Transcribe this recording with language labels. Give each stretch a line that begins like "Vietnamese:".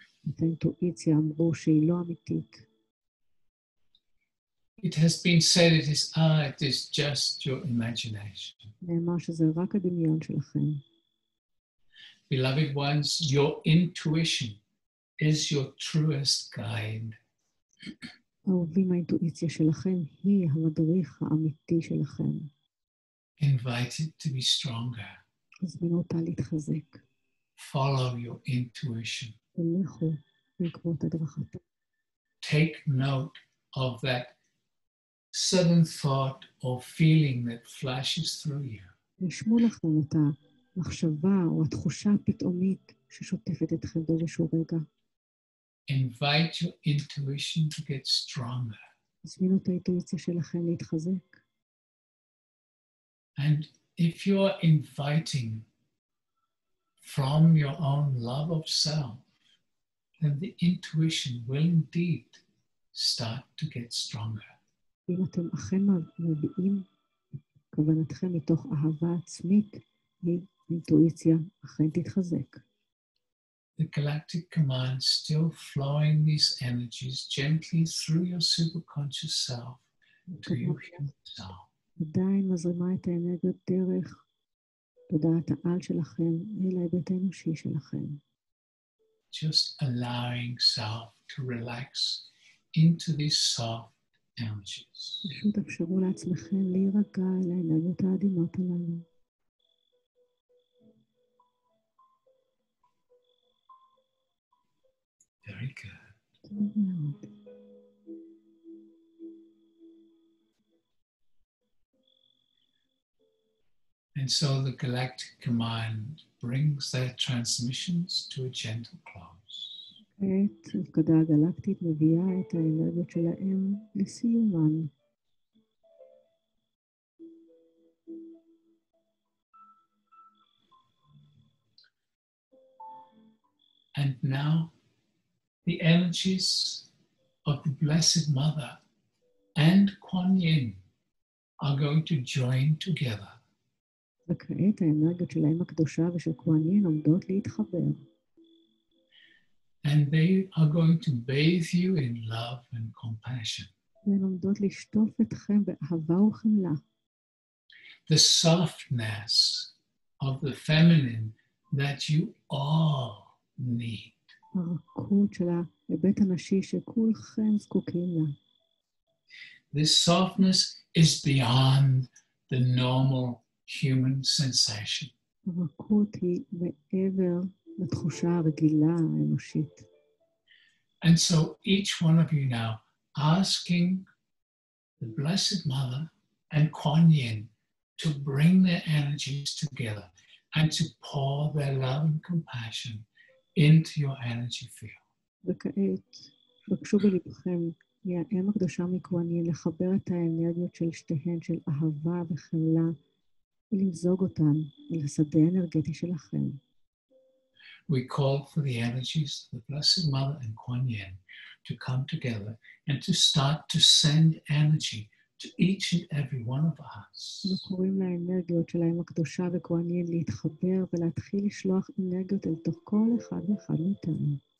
Hebrew: את האינטואיציה אמרו שהיא לא אמיתית.
English: It has been said it is just your imagination.
Hebrew: נאמר שזה רק הדמיון שלכם.
English: Beloved ones, your intuition is your truest guide.
Hebrew: אהובים, האינטואיציה שלכם היא המדריך האמיתי שלכם.
English: Invite it to be stronger.
Hebrew: הזמינו אותה להתחזק.
English: Follow your intuition.
Hebrew: ולכו בעקבות הדרכתה.
English: Take note of that sudden thought or feeling that flashes through you.
Hebrew: רשמו לכם את המחשבה או התחושה הפתאומית ששוטפת אתכם באיזשהו רגע.
English: Invite your intuition to get stronger.
Hebrew: הזמינו את האינטואיציה שלכם להתחזק.
English: And if you are inviting from your own love of self, then the intuition will indeed start to get stronger.
Hebrew: אם אתם אכן מביעים כוונתכם מתוך אהבה עצמית, האינטואיציה אכן תתחזק.
English: The galactic command still flowing these energies gently through your superconscious self to your human self.
Hebrew: עדיין מזרימה את האנרגיות דרך תודעת העל שלכם אל ההיבט האנושי שלכם.
English: Just allowing self to relax into these soft energies.
Hebrew: פשוט אפשרו לעצמכם להירגע אל האנרגיות העדינות הללו.
English: Very good.
Hebrew: טוב מאוד.
English: And so the galactic command brings their transmissions to a gentle close.
Hebrew: כעת הפקדה הגלקטית מביאה את האנרגיות שלהם לסיומן.
English: And now the energies of the Blessed Mother and Kuan Yin are going to join together.
Hebrew: וכעת האנרגיות של האם הקדושה ושל כהן ין עומדות להתחבר.
English: And they are going to bathe you in love and compassion.
Hebrew: והן עומדות לשטוף אתכם באהבה וחמלה.
English: The softness of the feminine that you all need.
Hebrew: הרכות של ההיבט הנשי שכולכם זקוקים לה.
English: This softness is beyond the normal human sensation.
Hebrew: הרכות היא מעבר לתחושה הרגילה האנושית.
English: And so each one of you now asking the Blessed Mother and Kuan Yin to bring their energies together and to pour their love and compassion into your energy field.
Hebrew: וכעת, בקשו בלבכם מהאם הקדושה מכהן ין לחבר את האנרגיות של שתיהן של אהבה וחמלה ולמזוג אותן אל השדה האנרגטי שלכם.
English: We call for the energies of the Blessed Mother and Kuan Yin to come together and to start to send energy to each and every one of us.
Hebrew: אנחנו קוראים לאנרגיות של האם הקדושה וכהן ין להתחבר ולהתחיל לשלוח אנרגיות אל תוך כל אחד ואחד מאיתנו.